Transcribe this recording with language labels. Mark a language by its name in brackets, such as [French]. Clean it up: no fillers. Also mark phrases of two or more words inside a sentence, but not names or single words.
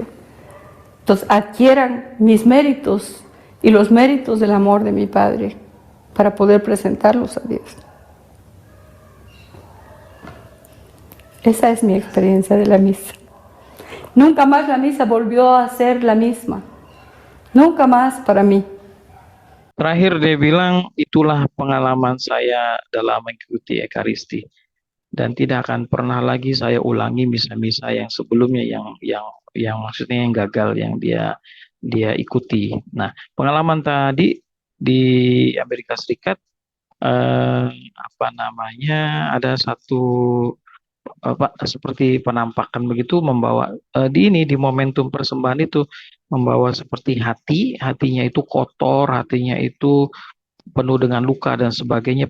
[Spanish] Entonces adquieran mis méritos y los méritos del amor de mi Padre para poder presentarlos a Dios. Esa es mi experiencia de la misa. Nunca más la misa volvió a ser la misma. Nunca más para mí. [Indonesian] Terakhir dia bilang, itulah pengalaman saya dalam mengikuti Ekaristi. Dan tidak akan pernah lagi saya ulangi misa-misa yang sebelumnya yang maksudnya yang gagal yang dia ikuti. Nah, pengalaman tadi di Amerika Serikat ada satu seperti penampakan begitu membawa di momentum persembahan itu membawa seperti hatinya itu kotor, hatinya itu penuh dengan luka dan sebagainya.